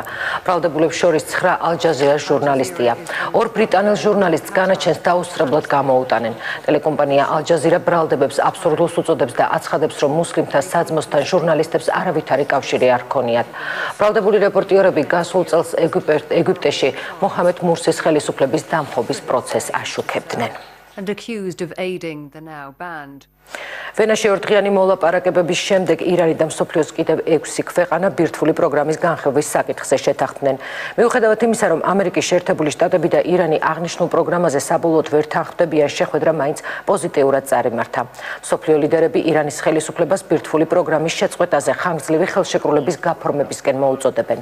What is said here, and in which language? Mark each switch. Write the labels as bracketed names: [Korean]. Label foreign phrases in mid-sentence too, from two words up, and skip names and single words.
[Georgian] ბრალდებულებს შორის 9 ალ-ჯაზირას ჟურნალისტია. 2 ბრიტანელ ჟურნალისტს განაჩენს დაუსწრებლად გამოუტანენ. ტელეკომპანია ალ-ჯაზირა ბრალდებებს აბსურდულს უწოდებს და აცხადებს, რომ მუსლიმთა საძმოსთან ჟურნალისტებს არავითარი კავშირი არ ჰქონიათ. ბრალდებული რეპორტიორები გასულ წელს ეგვიპტეში მოჰამედ მურსის ხელისუფლების დამხობის process აშუქებდნენ. [English] And accused of aiding the now banned. [Georgian] ვენაში ორდღიანი მოლაპარაკებების შემდეგ ირანი და მსოფლიოს კიდევ 6 ქვეყანა ბირთვული პროგრამის განხილვის საკითხზე შეთანხმდნენ. მიუხედავად იმისა, რომ ამერიკის შეერთებული შტატები და ირანი აღნიშნულ პროგრამაზე საბოლოოდ ვერ თანხმდებიან, შეხვედრა მაინც პოზიტიურად წარიმართა. მსოფლიო ლიდერები ირანის ხელისუფლებას ბირთვული პროგრამის შეწყვეტაზე ხანგრძლივი ხელშეკრულების გაფორმებისკენ მოუწოდებენ.